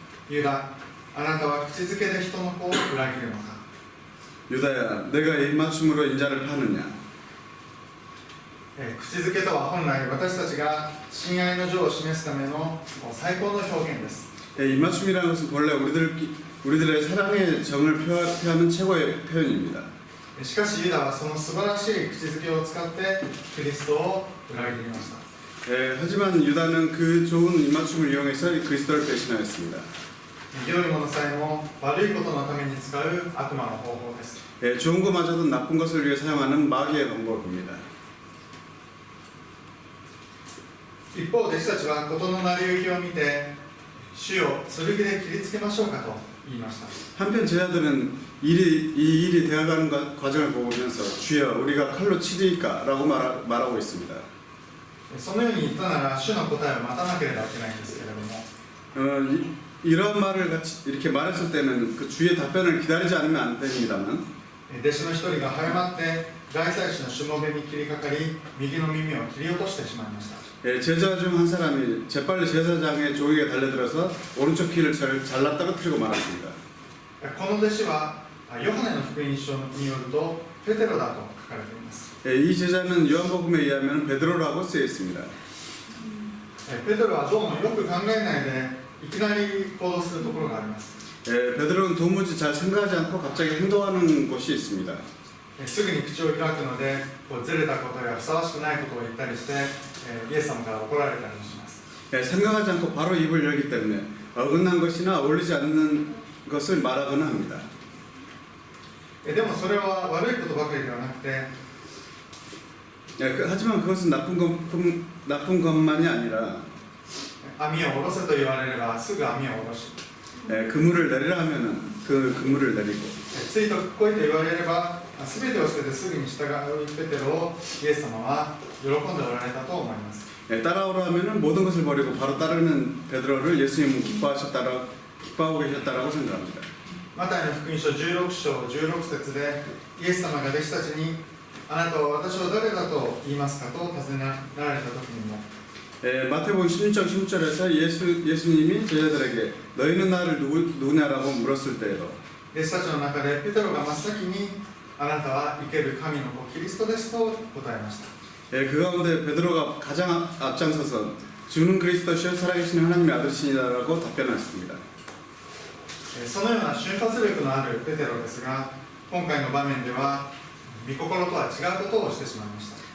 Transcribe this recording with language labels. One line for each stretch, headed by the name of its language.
Japanese: ユダ、あなたは口づけで人の子を裏切るのか。
Korean: 유다야, 내가 입 맞춤으로 인자를 파느냐?
Japanese: 口づけとは本来私たちが親愛の情を示すための最高の表現です。
Korean: 입 맞춤이라는 것은 본래 우리들의 사랑의 정을 표하는 최고의 표현입니다.
Japanese: しかしユダはその素晴らしい口づけを使ってキリストを裏切りました。
Korean: 하지만 유다는 그 좋은 입 맞춤을 이용해서 그리스도를 배신하였습니다.
Japanese: 良いものさえも悪いことのために使う悪魔の方法です。
Korean: 좋은 것마저도 나쁜 것을 위해 사용하는 마귀의 방법입니다.
Japanese: 一方、弟子たちは事の成り行きを見て、主よ、剣で切りつけましょうかと言いました。
Korean: 한편 제자들은 이 일이 되어가는 과정을 보면서 주여 우리가 칼로 치리까라고 말하고 있습니다.
Japanese: そのように言ったなら主の答えを待たなければいけないんですけれども、
Korean: 이런 말을 같이 이렇게 말했을 때는 그 주의 답변을 기다리지 않으면 안 됩니다만
Japanese: 弟子の一人が早まって大祭司のしもべに切りかかり、右の耳を切り落としてしまいました。
Korean: 제자 중 한 사람이 재빨리 제사장의 조이에 달려들어서 오른쪽 귀를 잘라 떨어뜨리고 말았습니다.
Japanese: この弟子はヨハネの福音書によるとペテロだと書かれています。
Korean: 이 제자는 요한복음에 의하면 베드로라고 쓰여 있습니다.
Japanese: ペテロはどうもよく考えないでいきなり行動するところがあります。
Korean: 베드로는 도무지 잘 생각하지 않고 갑자기 행동하는 곳이 있습니다.
Japanese: すぐに口を開くのでずれたことやふさわしくないことを言ったりして、イエス様から怒られたりもします。
Korean: 생각하지 않고 바로 입을 열기 때문에 어긋난 것이나 어울리지 않는 것을 말하거나 합니다.
Japanese: でもそれは悪いことばかりではなくて、
Korean: 하지만 그것은 나쁜 것만이 아니라
Japanese: 網を下ろせと言われればすぐ網を下ろし、
Korean: 그물을 내리라 하면은 그 그물을 내리고
Japanese: ついと来いと言われれば全てを捨ててすぐに従うペテロをイエス様は喜んでおられたと思います。
Korean: 따라오라 하면은 모든 것을 버리고 바로 따르는 베드로를 예수님은 기뻐하고 계셨다라고 생각합니다.
Japanese: マタイの福音書16章16節でイエス様が弟子たちにあなたは私を誰だと言いますかと尋ねられた時にも、
Korean: 마태복음 16장 16절에서 예수님이 제자들에게 너희는 나를 누구냐라고 물었을 때에도
Japanese: 弟子たちの中でペテロが真っ先にあなたは生ける神の子キリストですと答えました。
Korean: 그 가운데 베드로가 가장 앞장서서 주는 그리스도시여 살아계신 하나님의 아들이시라고 답변했습니다.
Japanese: そのような瞬発力のあるペテロですが、今回の場面では御心とは違うことをしてしまいました。